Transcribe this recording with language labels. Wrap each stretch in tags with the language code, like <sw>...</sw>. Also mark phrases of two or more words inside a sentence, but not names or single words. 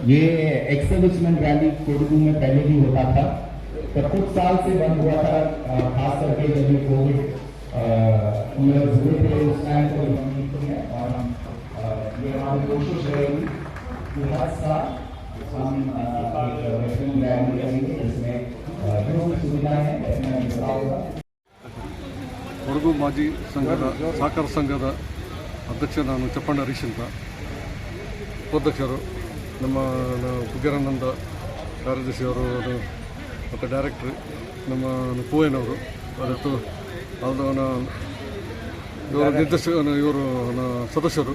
<hi>ये</hi> <en>ex-serviceman rally</en> <hi>कोडगू में पहले भी होता था, पर कुछ साल से बंद हुआ था, खास करके जब ये कोविड हुए थे उस टाइम को और हम ये हमारी कोशिश रहेगी कि हर साल हम रैली करेंगे जिसमें जो भी सुविधाएं हैं</hi> <kn>ಕೊಡಗು ಮಾಜಿ ಸಂಘದ ಸಹಕಾರ ಸಂಘದ ಅಧ್ಯಕ್ಷ ನಾನು ಚಪ್ಪಣ್ಣ ಹರೀಶ್ ಅಂತ. ಉಪಾಧ್ಯಕ್ಷರು ನಮ್ಮ ಪುಗ್ಗರಾನಂದ ಕಾರ್ಯದರ್ಶಿಯವರು ಮತ್ತು ಡೈರೆಕ್ಟ್ರು ನಮ್ಮ ಪೂಯನವರು ಮತ್ತು ಅವರ ನಿರ್ದೇಶಕ ಇವರು ಸದಸ್ಯರು.</kn>